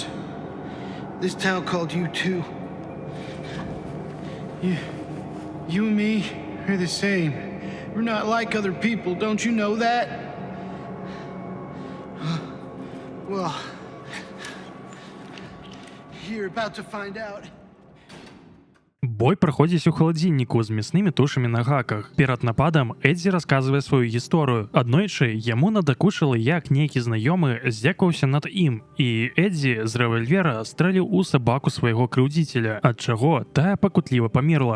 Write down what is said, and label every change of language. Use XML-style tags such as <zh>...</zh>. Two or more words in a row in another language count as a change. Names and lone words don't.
<en>This town called you too. You and me are the same. We're not like other people, don't you know that? Well, you're about to find out.</en> <be>Бой праходзіць у халадзільніку з мяснымі тушамі на гаках. Перад нападам Эдзі расказвае сваю гісторыю. Аднойчы яму надакучыла, як нейкі знаёмы здзекаваўся над ім, і Эдзі з рэвальвера стрэліў у сабаку свайго крыўдзіцеля, ад чаго тая пакутліва памерла.</be>